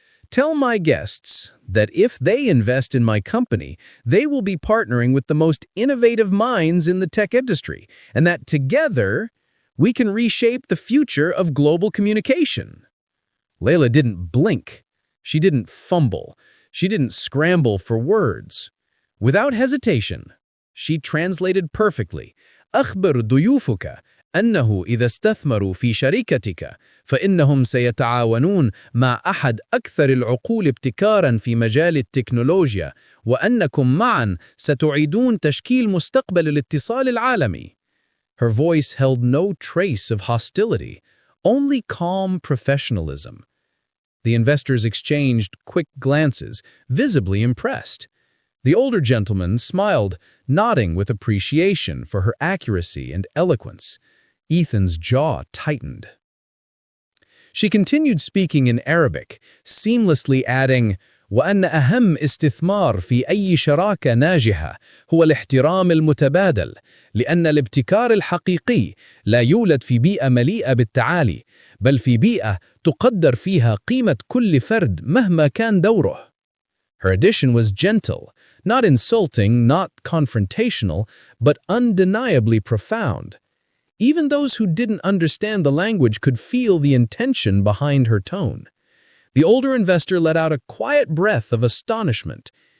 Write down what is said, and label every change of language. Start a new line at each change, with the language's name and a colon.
English: "Tell my guests that if they invest in my company, they will be partnering with the most innovative minds in the tech industry, and that together, we can reshape the future of global communication." Layla didn't blink. She didn't fumble. She didn't scramble for words. Without hesitation, she translated perfectly.
Arabic: أخبر ضيوفك أنه إذا استثمروا في شركتك فإنهم سيتعاونون مع أحد أكثر العقول ابتكاراً في مجال التكنولوجيا وأنكم معاً ستعيدون تشكيل مستقبل الاتصال العالمي.
English: Her voice held no trace of hostility, only calm professionalism. The investors exchanged quick glances, visibly impressed. The older gentleman smiled, nodding with appreciation for her accuracy and eloquence. Ethan's jaw tightened. She continued speaking in Arabic, seamlessly adding,
Arabic: وأن أهم استثمار في أي شراكة ناجحة هو الاحترام المتبادل، لأن الابتكار الحقيقي لا يولد في بيئة مليئة بالتعالي، بل في بيئة تقدر فيها قيمة كل فرد مهما كان دوره.
English: Her addition was gentle, not insulting, not confrontational, but undeniably profound. Even those who didn't understand the language could feel the intention behind her tone. The older investor let out a quiet breath of astonishment.